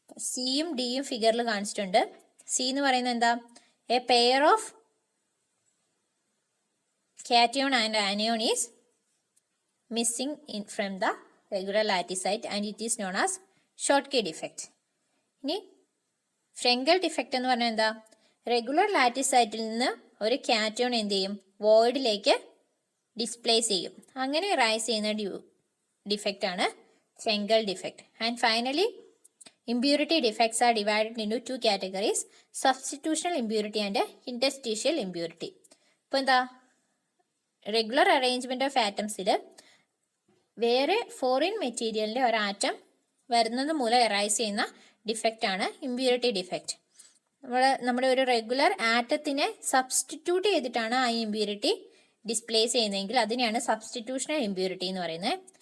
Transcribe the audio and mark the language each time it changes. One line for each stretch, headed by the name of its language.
Malayalam: സിയും ഡിയും ഫിഗറിൽ കാണിച്ചിട്ടുണ്ട്. സി എന്ന് പറയുന്നത് എന്താ,
English: A pair of cation and anion is missing in from the regular lattice site and it is known as Schottky defect.
Malayalam: ഇനി ഫ്രെങ്കൽ ഡിഫക്റ്റ് എന്ന് പറഞ്ഞാൽ എന്താ, റെഗുലർ ലാറ്റിസ് സൈറ്റിൽ നിന്ന് ഒരു കാറ്റയോൺ എന്ത് ചെയ്യും, വോയിഡിലേക്ക് ഡിസ്പ്ലേസ് ചെയ്യും. അങ്ങനെ റൈസ് ചെയ്യുന്ന ഡിഫക്റ്റ് ആണ് ഫ്രെങ്കൽ defect.
English: And finally impurity defects are divided into two categories, substitutional impurity and interstitial impurity.
Malayalam: ഇപ്പോൾ എന്താ റെഗുലർ അറേഞ്ച്മെന്റ് ഓഫ് ആറ്റംസിൽ വേറെ ഫോറിൻ മെറ്റീരിയലിൻ്റെ ഒരു ആറ്റം വരുന്നത് മൂലം എറൈസ് ചെയ്യുന്ന ഡിഫക്റ്റ് ആണ് ഇമ്പ്യൂരിറ്റി ഡിഫക്റ്റ്. നമ്മുടെ ഒരു റെഗുലർ ആറ്റത്തിനെ സബ്സ്റ്റിറ്റ്യൂട്ട് ചെയ്തിട്ടാണ് ആ ഇമ്പ്യൂരിറ്റി ഡിസ്പ്ലേസ് ചെയ്യുന്നതെങ്കിൽ അതിനെയാണ് സബ്സ്റ്റിറ്റ്യൂഷണൽ ഇമ്പ്യൂരിറ്റി എന്ന് പറയുന്നത്.